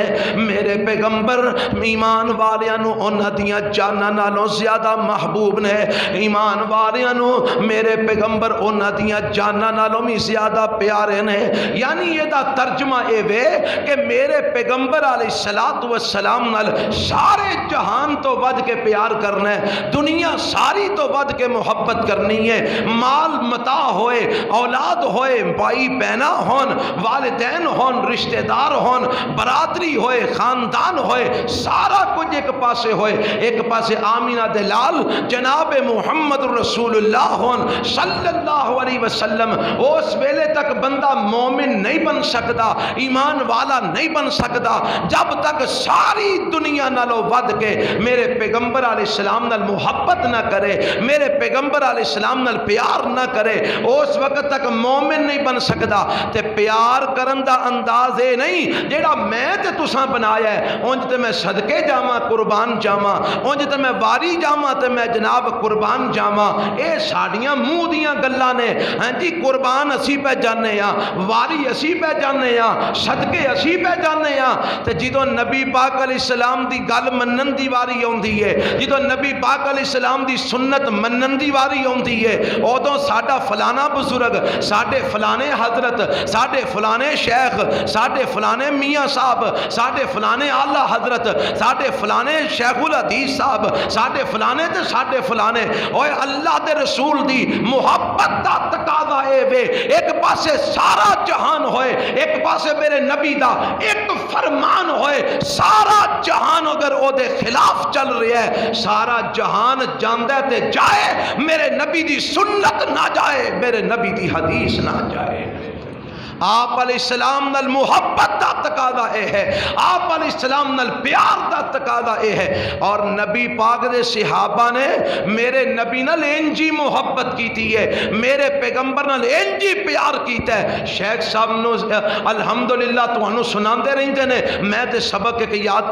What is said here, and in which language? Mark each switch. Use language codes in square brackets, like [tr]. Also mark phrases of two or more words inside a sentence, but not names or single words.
[pa] میرے پیغمبر ایمان والیاں نو انہاں دیاں جاناں نالوں زیادہ محبوب نے، ایمان والیاں نو میرے پیغمبر انہاں دیاں جاناں نالوں بھی زیادہ پیارے نے۔ یعنی یہ دا ترجمہ اے وے کہ میرے پیغمبر علیہ السلام نال سارے جہان تو ود کے پیار کرنا ہے، دنیا ساری تو ود کے محبت کرنی ہے، مال متاع ہوئے، اولاد ہوئے، بھائی بہنا ہون، والدین ہون، رشتہ دار ہون، برادری ہوئے، خاندان ہوئے، سارا کچھ ایک پاسے ہوئے، ایک پاسے آمینہ دلال جناب محمد رسول اللہ ہون [ar] صلی اللہ علیہ وسلم۔ [pa] اس ویلے تک بندہ مومن نہیں بن سکتا، ایمان والا نہیں بن سکتا جب تک ساری دنیا نالوں ود کے میرے پیغمبر علیہ السلام نال محبت نہ کرے، میرے پیغمبر علیہ السلام نال پیار نہ کرے، اس وقت تک مومن نہیں بن سکتا۔ سکدا تے پیار کرن دا انداز اے نہیں جیڑا میں تے تساں بنایا ہے اونج تے میں صدقے جاواں قربان جاواں اونج تے میں واری جاواں تے میں جناب قربان جاواں اے ساڈیاں منہ دیاں گلاں نے ہاں جی قربان اسی پہ جانے ہاں واری اسی پہ جانے ہاں صدقے اسی پہ جانے ہاں تے جدوں نبی پاک علیہ السلام دی گل منن دی واری ہوندی ہے جدوں نبی پاک علیہ السلام دی سنت منن دی واری ہوندی ہے ادوں ساڈا فلانا بزرگ ساڈے فلانے حضرت ساڈے فلانے شیخ ساڈے فلانے میاں صاحب ساڈے فلانے اعلیٰ حضرت ساڈے فلانے شیخ الحدیث صاحب ساڈے فلانے تے ساڈے فلانے اوے اللہ دے رسول دی محبت دا تقاضا اے وے ایک پاسے سارا جہان ہوئے ایک پاسے میرے نبی دا ایک فرمان ہوئے سارا جہان اگر او دے خلاف چل رہا ہے سارا جہان جاندہ تے جائے میرے نبی دی سنت نہ جائے میرے نبی دی حدیث نہ جائے آپ علیہ السلام نال محبت دا تقاضا اے ہے آپ علیہ السلام نال پیار دا تقاضا اے ہے اور نبی پاک دے صحابہ نے میرے نبی نال انجی محبت کیتی ہے میرے پیغمبر نال انجی پیار کیتا ہے شیخ صاحب نو الحمدللہ تانوں سناندے رہندے نے میں تے سبق ایک یاد